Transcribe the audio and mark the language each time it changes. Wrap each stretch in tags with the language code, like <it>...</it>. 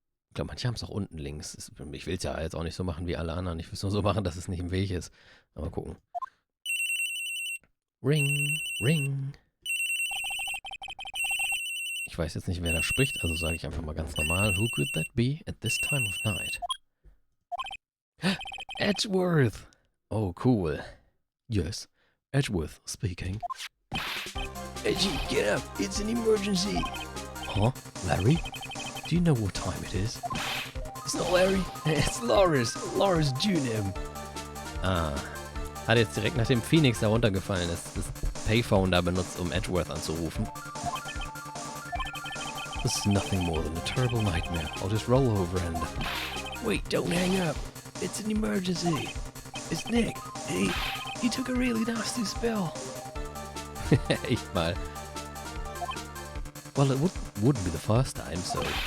<de>Ich glaube, manche haben es auch unten links. Ich will es ja jetzt auch nicht so machen wie alle anderen. Ich will es nur so machen, dass es nicht im Weg ist. Aber gucken.</de> <en>Ring, ring.</en> <de>Ich weiß jetzt nicht, wer da spricht, also sage ich einfach mal ganz normal.</de> <en>Who could that be at this time of night? Edgeworth! Oh, cool. Yes, Edgeworth speaking. Edgy, get up. It's an emergency. Huh? Larry? Do you know what time it is? It's not Larry. It's Loris. Loris Junim. Ah.</en> <de>Hat jetzt direkt nachdem Phoenix da runtergefallen ist, das Payphone da benutzt, um Edgeworth anzurufen.</de> <en>This is nothing more than a terrible nightmare. I'll just roll over and... Wait, don't hang up. It's an emergency. It's Nick. He took a really nasty spill.</en> <de>Echt mal.</de> <en>Well, it wouldn't be the first time, so...</en>